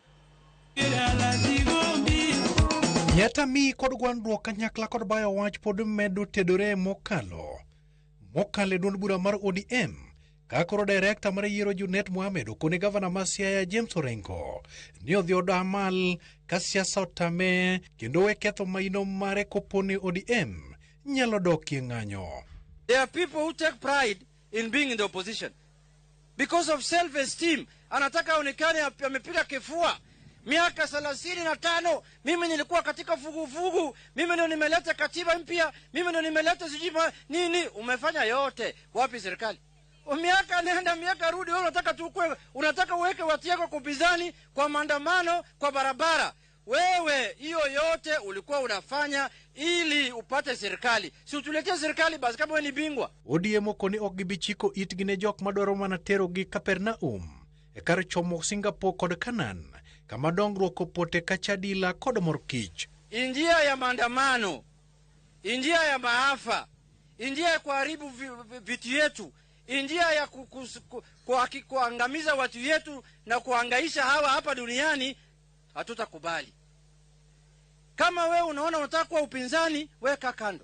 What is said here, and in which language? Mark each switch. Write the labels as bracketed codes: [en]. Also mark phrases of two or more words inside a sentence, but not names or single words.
[luo] Nyata mi kod gwandruok kanyakla kod bayo wach pod medo tedore mokalo duond bura mar ODM kakoro direkta mar yiero Junet Mohamed okone Gavana ma Siaya James Orengo ni odhi odamal ka siasa otame kendo we ketho maino mare koponi ODM nyalo dokie ng'anyo. [en] There are people who take pride in being in the opposition because of self-esteem. [sw] Anataka onekane amepiga kifua. Miaka 35 mimi nilikuwa katika vuguvugu, mimi ndio nimeleta katiba mpya, mimi ndio nimeleta sijima nini. Umefanya yote wapi serikali? Miaka nenda miaka rudi, wewe unataka tukue, unataka uweke watu yako kupinzani kwa maandamano kwa barabara. Wewe hiyo yote ulikuwa unafanya ili upate serikali. Si utuletee serikali basi kama wewe ni bingwa. [luo] ODM okoni ogibichiko itgine jok madwaro mana tero gi Kapernaum e kar chomo Singapore kod Kanan kama dongruok opote kachadila kod morkich. [sw] Injia ya maandamano, injia ya maafa, injia ya kuharibu vitu yetu, injia ya kuangamiza watu yetu na kuhangaisha hawa hapa duniani, hatutakubali. Kama wewe unaona unataka kuwa upinzani, weka kando.